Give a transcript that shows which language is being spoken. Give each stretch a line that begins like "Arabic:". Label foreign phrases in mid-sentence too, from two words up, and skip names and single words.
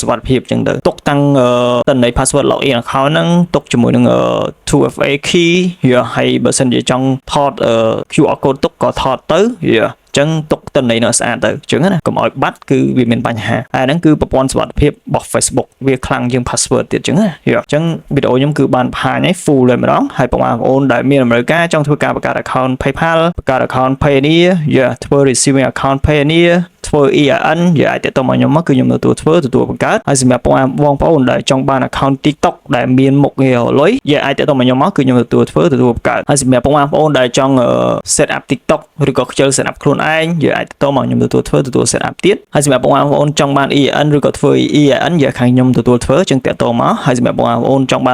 Khmer: វត្ថិភាពអញ្ចឹងទៅទុកតាំងតន័យ
English: password login account
Khmer: ហ្នឹងទុកជាមួយនឹង
English: 2FA key
Khmer: ហើយបើសិនជាចង់ថត
English: QR code
Khmer: ទុកក៏ថតទៅចឹងទុកទិន្នន័យនៅស្អាតទៅអញ្ចឹងណាកុំឲ្យបាត់គឺវាមានបញ្ហាហើយហ្នឹងគឺប្រព័ន្ធសុវត្ថិភាពរបស់ Facebook វាខ្លាំងជាង password ទៀតអញ្ចឹងណាអញ្ចឹងវីដេអូខ្ញុំគឺបានបង្ហាញឲ្យ full តែម្ដងហើយបងប្អូ នដែលមានតម្រូវការចង់ធ្វើការបង្កើត account PayPal បង្កើត account Payoneer ធ្វើ
English: receiving account
Khmer: Payoneer ធ្វើ EIN អាចទៅមកខ្ញុំមកគឺខ្ញុំទទួលបង្កើតហើយសម្រាប់បងប្អូនដែលចង់បាន account TikTok ដែលមានមុខងារលុយអាចទៅមកខ្ញុំមកគឺខ្ញុំទទួលបង្កើតហើយសម្រាប់បងប្អូនដែលចង់
English: set up
Khmer: TikTok ឬក៏ខ្ជិល
English: set up
Khmer: ខ្លួនឯងអាចទៅមកខ្ញុំទទួល
English: set up
Khmer: ទៀតហើយសម្រាប់បងប្អូនចង់បាន EIN ឬក៏ធ្វើ EIN ខាងខ្ញុំទទួលធ្វើចឹងតាក់ទងមកហើយសម្រាប់បងប្អូនចង់